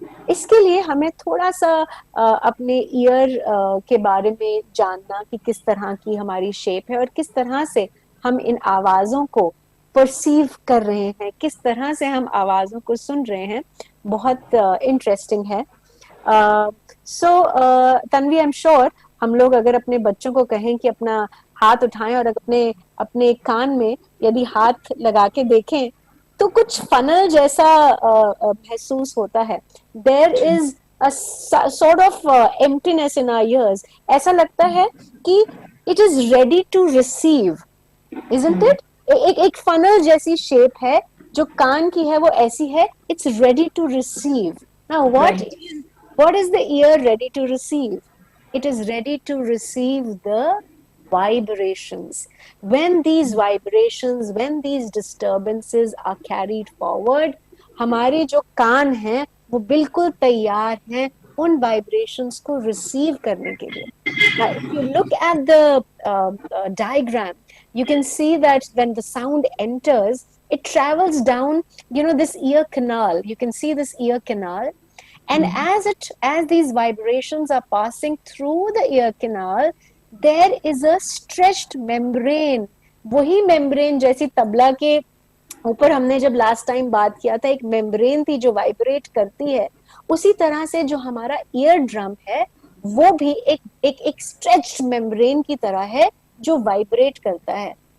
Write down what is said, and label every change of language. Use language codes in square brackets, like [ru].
[hi] इसके लिए हमें थोड़ा सा अपने ईयर के बारे में जानना कि किस तरह की हमारी शेप है और किस तरह से हम इन आवाजों को परसीव कर रहे हैं, किस तरह से हम आवाजों को सुन रहे हैं, बहुत इंटरेस्टिंग है. सो तन्वी, [en] I am sure [hi] हम लोग अगर अपने बच्चों को कहें कि अपना हाथ उठाएं और अपने कान में यदि हाथ लगा के देखें तो कुछ फनल जैसा महसूस होता है. [en] There is a sort of emptiness in our ears. [hi] ऐसा लगता है कि [en] it is ready to receive, isn't it? [hi] एक फनल जैसी शेप है, जो कान की है वो ऐसी है, [en] it's ready to receive. Now what is the ear ready to receive? It is ready to receive the vibrations. When these vibrations, when these disturbances are carried forward, [hi] हमारे जो कान हैं वो बिल्कुल तैयार हैं उन वाइब्रेशंस को रिसीव करने के लिए. [en] Now, if you look at the diagram, you can see that when the sound enters, it travels down, this ear canal. You can see this ear canal, and as these vibrations are passing through the ear canal, there is a stretched membrane. [hi] वही membrane जैसी तबला के ऊपर हमने जब last time बात किया था, एक मेम्ब्रेन थी जो वाइब्रेट करती है, उसी तरह से जो हमारा ईयर ड्रम है वो भी एक स्ट्रेच्ड मेम्ब्रेन की तरह है जो वाइब्रेट करता है.